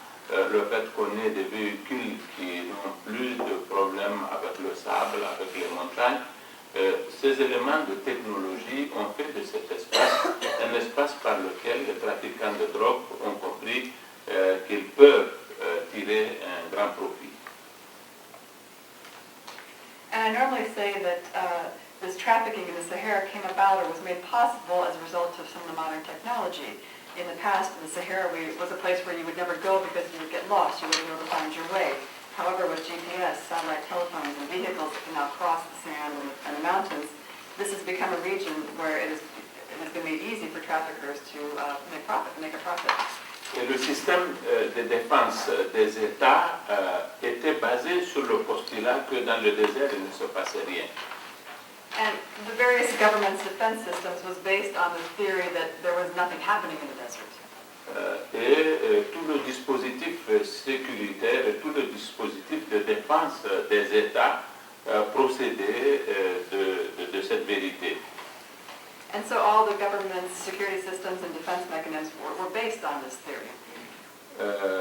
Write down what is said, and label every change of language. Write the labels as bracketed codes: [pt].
[fr] le fait qu'on ait des véhicules qui n'ont plus de problèmes avec le sable, avec les montagnes, ces éléments de technologie ont fait de cet espace un espace par lequel les trafiquants de drogue ont compris qu'ils peuvent tirer un grand profit. [en] And I normally say that this trafficking in the Sahara came about or was made possible as a result of some of the modern technology. In the past, the Sahara was a place where you would never go because you would get lost. You wouldn't be able to find your way. However, with GPS, satellite telephones, and vehicles that can now cross the sand and the mountains, this has become a region where it has been made easy for traffickers to make a profit. [fr] Et le système de défense des États était basé sur le postulat que dans le désert, il ne se passait rien. [en] And the various governments' defense systems was based on the theory that there was nothing happening in the desert. [fr] Tout le dispositif sécuritaire et tout le dispositif de défense des États procédait de cette vérité. [en] And so all the government's security systems and defense mechanisms were based on this theory.